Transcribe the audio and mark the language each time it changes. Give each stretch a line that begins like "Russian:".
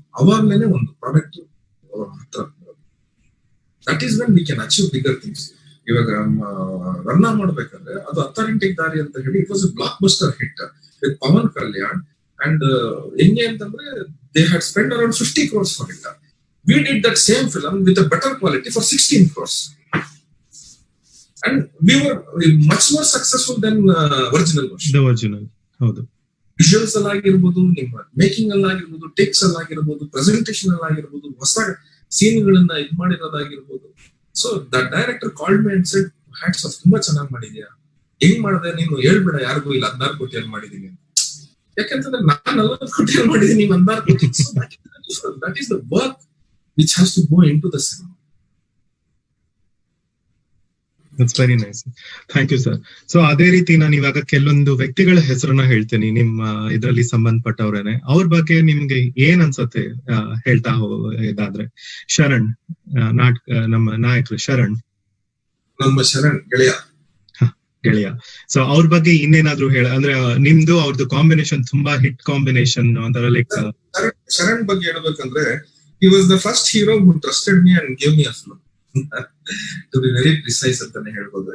Kannada: ಅವಾಗ್ಲೇನೆ ಒಂದು ಪ್ರಾಡಕ್ಟ್ ಹತ್ರ.
English: That is when we can achieve bigger things.
Kannada: ಇವಾಗ ರನ್ನ ಮಾಡ್ಬೇಕಂದ್ರೆ ಅದು ಅಥಾರಿಟಿಕ್ ದಾರಿ ಅಂತ ಹೇಳಿ
English: it was a blockbuster hit with
Kannada: Pavan Kalyan.
English: and
Kannada: ಹೆಂಗೆ ಅಂತಂದ್ರೆ
English: They had spend around 50 crores for it. We did that same film with a better quality for 16 crores. And we were much more successful than original version. The original. ಹೌದು.
Kannada: Visuals ಅಲ್ಲಿ ಆಗಿರ್ಬೋದು, ನಿಮ್ಮ making ಅಲ್ಲಿ ಆಗಿರ್ಬೋದು, takes ಅಲ್ಲಿ ಆಗಿರ್ಬೋದು, presentation ಅಲ್ಲಿ ಆಗಿರ್ಬೋದು, ಹೊಸ ಸೀನ್ಗಳನ್ನ ಇದು ಮಾಡಿರೋದಾಗಿರ್ಬೋದು.
English: so the director called me and said, hats off,
Kannada: ತುಂಬಾ ಚೆನ್ನಾಗಿ ಮಾಡಿದ್ಯಾ, ಹೆಂಗ್ ಮಾಡಿದೆ ನೀನು, ಹೇಳ್ಬೇಡ ಯಾರಿಗೂ, ಇಲ್ಲ 16 ಕೋಟಿ ಮಾಡಿದೀನಿ ಅಂತ. ಯಾಕಂತಂದ್ರೆ ನಾನು 40 ಕೋಟಿ ಮಾಡಿದೀನಿ, ನೀವು 16 ಕೋಟಿ.
English: That is the work which has to go into the cinema. That's very nice. Thank you, sir.
Kannada: So ಅದೇ ರೀತಿ ನಾನು ಇವಾಗ ಕೆಲವೊಂದು ವ್ಯಕ್ತಿಗಳ ಹೆಸರನ್ನ ಹೇಳ್ತೇನೆ, ನಿಮ್ಮ ಇದರಲ್ಲಿ ಸಂಬಂಧಪಟ್ಟವ್ರೇನೆ. ಅವ್ರ ಬಗ್ಗೆ ನಿಮ್ಗೆ ಏನ್ ಅನ್ಸತ್ತೆ ಹೇಳ್ತಾ ಇದಾದ್ರೆ? ಶರಣ್, ನಮ್ಮ ನಾಯಕರು ಶರಣ್, ನಮ್ಮ ಶರಣ್ ಗೆಳೆಯ. ಸೊ ಅವ್ರ ಬಗ್ಗೆ ಇನ್ನೇನಾದ್ರು ಅಂದ್ರೆ ನಿಮ್ದು ಅವ್ರದ್ದು ಕಾಂಬಿನೇಷನ್ ತುಂಬಾ ಹಿಟ್ ಕಾಂಬಿನೇಷನ್ ಒಂಥರ ಲೈಕ್. ಶರಣ್ ಬಗ್ಗೆ ಹೇಳ್ಬೇಕಂದ್ರೆ
English: he was the first hero who trusted me and gave me a film. To be very precise
Kannada: ಅಂತಾನೆ ಹೇಳ್ಬೋದು.